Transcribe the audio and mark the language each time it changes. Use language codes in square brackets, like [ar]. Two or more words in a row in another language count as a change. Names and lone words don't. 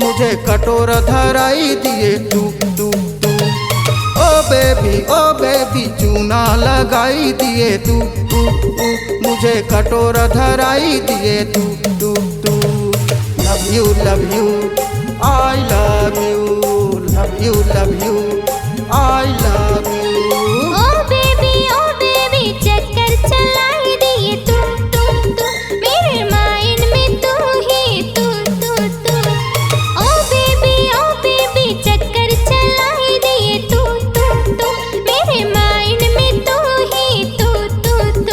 [hi] मुझे कटोरा धराई दिए तू तू तू। ओ बेबी चूना लगाई दिए तू तू तू। मुझे कटोरा धराई दिए तू तू तू। [en] love you I love you I love you. [hi] ओ बेबी चक्कर चलाई दिए तू तू तू। मेरे माइंड में तू ही तू तू तू। ओ बेबी चक्कर चलाई दिए तू तू तू। मेरे माइंड में तू ही तू तू तू।